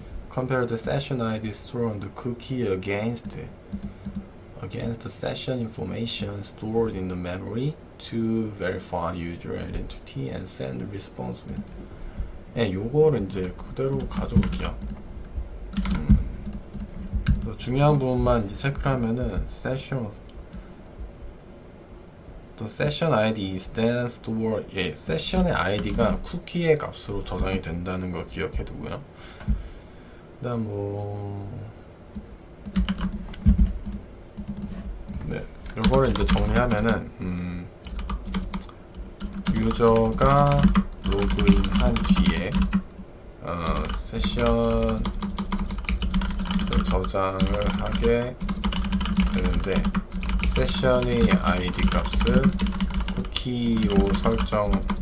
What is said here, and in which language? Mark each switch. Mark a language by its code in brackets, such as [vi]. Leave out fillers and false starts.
[en] Compare the session ID stored on the cookie against the session information stored in the memory to verify user identity and send the response with. [ko] 네, 요거를 이제 그대로 가져올게요. 중요한 부분만 이제 체크를 하면은 [en] The session ID is then stored. [ko] 예, 세션의 ID가 쿠키의 값으로 저장이 된다는 거 기억해 두고요. 그다음 네, 요거를 이제 정리하면은 유저가 로그인한 뒤에 세션 저장을 하게 되는데 세션의 ID 값을 쿠키로 설정하게